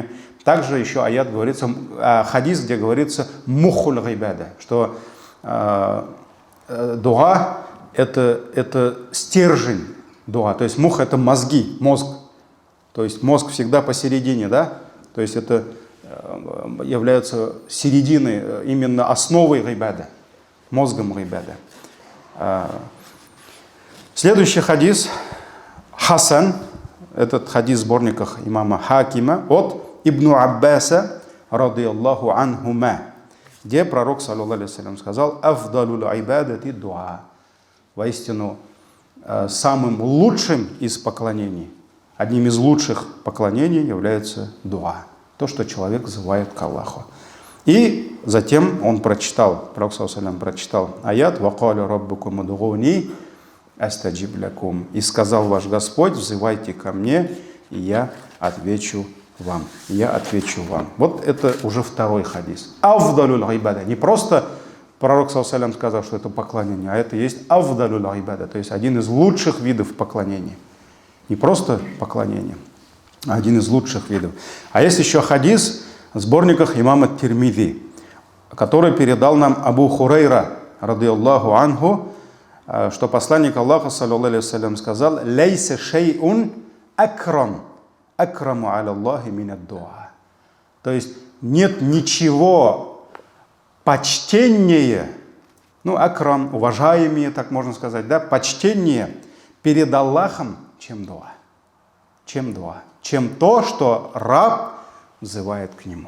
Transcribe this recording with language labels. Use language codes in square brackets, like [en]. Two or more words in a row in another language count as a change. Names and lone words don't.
[ru] Также еще аят говорится, хадис, где говорится [ar] مخ العبادة, [ru] что дуа это стержень дуа, то есть мух — это мозги, мозг, то есть мозг всегда посередине, да, то есть это является серединой, именно основой ибада, мозгом ибада. Следующий хадис Хасан, этот хадис в сборниках имама Хакима от Ибн Аббаса [ar] رضي الله عنهما, [ru] где пророк, [ar] صلى الله عليه وسلم, сказал: «أفضل العبادة الدعاء». [ru] Воистину, самым лучшим из поклонений, одним из лучших поклонений является дуа, то, что человек взывает к Аллаху. И затем он прочитал, пророк, [ar] صلى الله عليه وسلم, [ru] прочитал аят: [ar] «وقال ربكم ادعوني أستجب لكم». [ru] И сказал ваш Господь: взывайте ко мне, и я отвечу вам. Я отвечу вам. Вот это уже второй хадис. [ar] أفضل العبادة. [ru] Не просто пророк, [ar] صلى الله عليه وسلم, [ru] сказал, что это поклонение, а это есть [ar] أفضل العبادة, [ru] то есть один из лучших видов поклонения. Не просто поклонение, а один из лучших видов. А есть еще хадис в сборниках имама Тирмизи, который передал нам Абу Хурайра [ar] رضي الله عنه, [ru] что посланник Аллаха, [ar] صلى الله عليه وسلم, [ru] сказал: [ar] «ليس شيء أكرم على الله من الدعاء». [ru] То есть нет ничего почтеннее, акрам, уважаемее, так можно сказать, да, почтеннее перед Аллахом, чем дуа. Чем дуа. Чем то, что раб взывает к нему.